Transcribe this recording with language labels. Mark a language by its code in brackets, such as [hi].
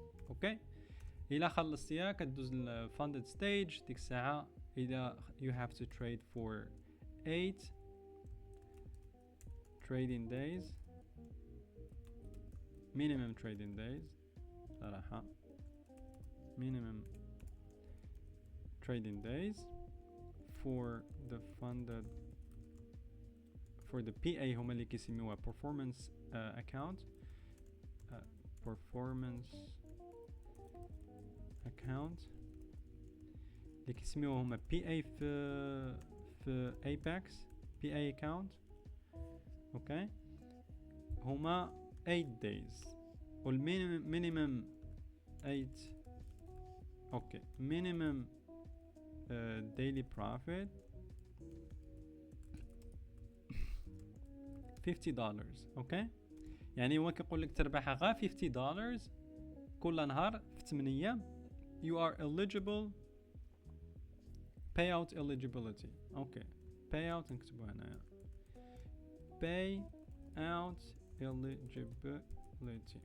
[ar] اوكي إلا خلصتيها كدوز ل [en] funded stage. [ar] ديك الساعة إذا [en] you have to trade for 8 trading days, minimum trading days صراحة minimum trading days for the funded for the PA [ar] هما اللي كيسميوها [en] performance account performance account [ar] اللي كيسميوها هما [en] PA في Apex PA account. [ar] اوكي هما 8 days والمينيمم 8. [en] Okay minimum daily profit $50. [ar] اوكي يعني هو كيقول لك تربح غا $50 كل نهار في 8 ايام. [en] you are eligible payout eligibility. [ar] اوكي payout نكتبو هنايا [en] payout eligibility.